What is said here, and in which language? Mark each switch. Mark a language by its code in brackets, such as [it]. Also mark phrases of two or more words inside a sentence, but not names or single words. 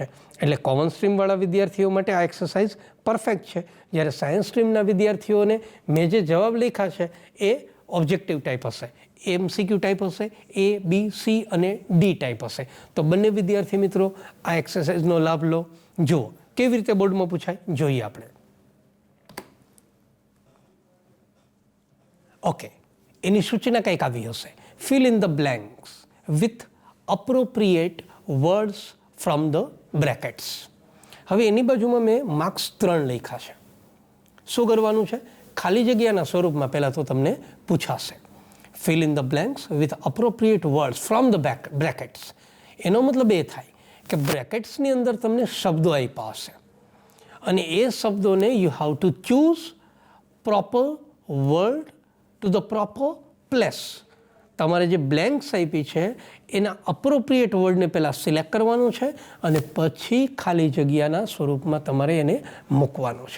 [gu] એટલે કોમન સ્ટ્રીમવાળા વિદ્યાર્થીઓ માટે આ [en] exercise perfect [gu] છે, જ્યારે સાયન્સ સ્ટ્રીમના વિદ્યાર્થીઓને મેં જે જવાબ લખ્યા છે એ [en] objective type [gu] હશે, [en] MCQ type [gu] હશે, એ, બી, સી અને ડી ટાઈપ હશે. તો બંને વિદ્યાર્થી મિત્રો આ એક્સરસાઇઝનો લાભ લો. જુઓ કેવી રીતે બોર્ડમાં પૂછાય, જોઈએ આપણે. ઓકે, એની સૂચના કંઈક આવી હશે, [en] fill in the blanks with appropriate words from the brackets. [gu] હવે એની બાજુમાં મેં માર્ક્સ 3 લખ્યા છે. શું કરવાનું છે? ખાલી જગ્યાના સ્વરૂપમાં પહેલાં તો તમને પૂછાશે. [en] fill in the blanks with appropriate words from the brackets. [gu] એનો મતલબ એ થાય કે બ્રેકેટ્સની અંદર તમને શબ્દો આપ્યા હશે, અને એ શબ્દોને [en] you have to choose proper word to the proper place. [gu] તમારે જે બ્લેન્ક્સ આપી છે એના અપ્રોપ્રિએટ વર્ડને પહેલાં સિલેક્ટ કરવાનું છે, અને પછી ખાલી જગ્યાના સ્વરૂપમાં તમારે એને મૂકવાનું છે.